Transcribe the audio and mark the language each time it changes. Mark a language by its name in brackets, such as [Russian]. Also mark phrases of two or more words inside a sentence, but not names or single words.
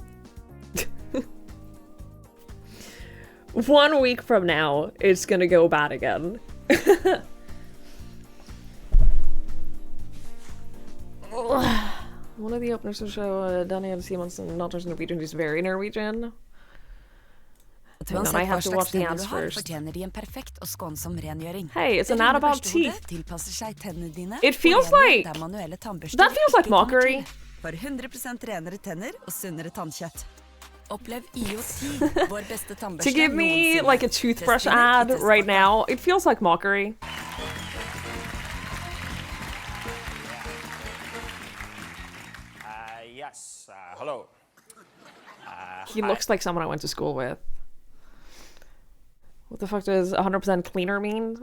[English] 1 week from now, it's gonna go bad again. One of the openers will show Daniel Simonsen not as Norwegian, who's very Norwegian. [Norwegian] Uansett [English] I [Norwegian] hva [English] have to watch [Norwegian] slags [English] the [Norwegian] tenner [English] ads [Norwegian] du har, [English] first. [Norwegian] fortjener de en perfekt og skånsom rengjøring. [English] Hey, it's an [Norwegian] Det [English] ad [Norwegian] rene [English] about [Norwegian] børstehodet [English] teeth. [Norwegian] tilpasser seg tennene dine. [English] It feels [Norwegian] og rengjør [English] like- [Norwegian] der manuelle tannbørster [English] That feels like [Norwegian] ikke kommer [English] mockery. [Norwegian] til. For 100% renere tenner og sunnere tannkjøtt. Opplev IO10, vår beste tannbørste [English] To give me [Norwegian] noensinne. [English] like a toothbrush [Norwegian] Test vinner [English] ad [Norwegian] i [English] right [Norwegian] testpakke. [English] now, it feels like mockery. Yes, hello. He looks like someone I went to school with. What the fuck does 100% cleaner mean?